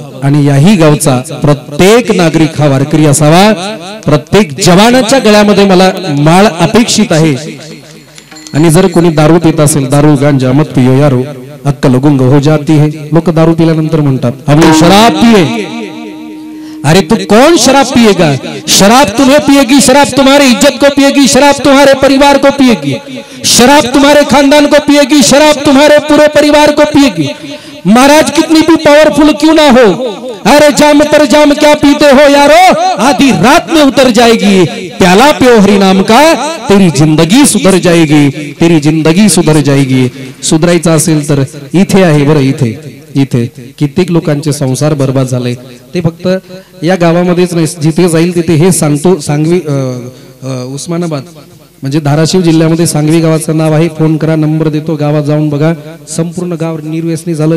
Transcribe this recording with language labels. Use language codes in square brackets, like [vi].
[mr] आणि याही गावचा प्रत्येक नागरिक हा वारकरी असावा. प्रत्येक जवानाच्या गळ्यामध्ये मला माळ अपेक्षित आहे. आणि जर कोणी दारू पित असेल, [hi] दारू गांजा मत पियो यारो अक्कल गुंग हो जाती है. [mr] लोक दारू पिल्यानंतर म्हणतात [hi] हमने शराब पिए. अरे तू कौन शराब पिएगा? शराब तुम्हें पिएगी, शराब तुम्हारे इज्जत को पिएगी, शराब तुम्हारे परिवार को पिएगी, शराब तुम्हारे खानदान को पिएगी, शराब तुम्हारे पूरे परिवार को पिएगी. महाराज कितनी भी पावरफुल क्यों ना हो, अरे जाम पर जाम क्या पीते हो यारो, आधी रात में उतर जाएगी. प्याला पियो हरि नाम का, तेरी जिंदगी सुधर जाएगी, तेरी जिंदगी सुधर जाएगी. [mr] सुधरायचं असेल तर इथे आहे बरं. इथे कित्येक लोकांचे संसार बर्बाद झाले. ते फक्त या गावामध्येच नाही, जिथे जाईल तिथे हे सांगतो. सांगवी उस्मानाबाद म्हणजे धाराशिव जिल्ह्यामध्ये सांगवी गावाचं नाव आहे. फोन करा, नंबर देतो, गावात जाऊन बघा. संपूर्ण गाव निर्व्यसनी झालं.